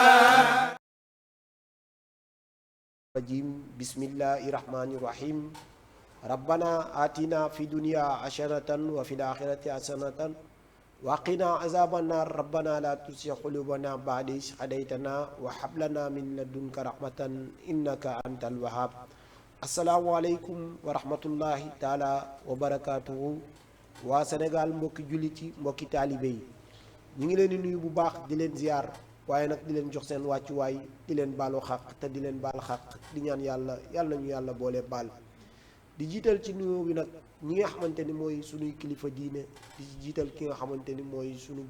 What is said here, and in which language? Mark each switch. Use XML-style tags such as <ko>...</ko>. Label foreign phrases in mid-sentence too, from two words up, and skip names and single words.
<ar>الرجيم بسم الله الرحمن الرحيم ربنا آتنا في الدنيا حسنة وفي الآخرة حسنة وقنا عذاب النار ربنا لا تزغ قلوبنا بعد إذ هديتنا وهب لنا من لدنك رحمة إنك أنت الوهاب السلام عليكم ورحمة الله تعالى وبركاته</ar> <wo>waa Sénégal mbokki jullit yi mbokki taalibe yi ñu ngi leen di nuyu bu baax di leen ziar waaye nag di leen jox seen wàccuwaay di leen baalu xaq te di leen baal xaq di ñaan yàlla nañu yàlla boole baal di jiital ci nuyoo bi nag ñi nga xamante ni mooy sunuy kilifa diine di jiital ki nga xamante ni mooy sunu</wo>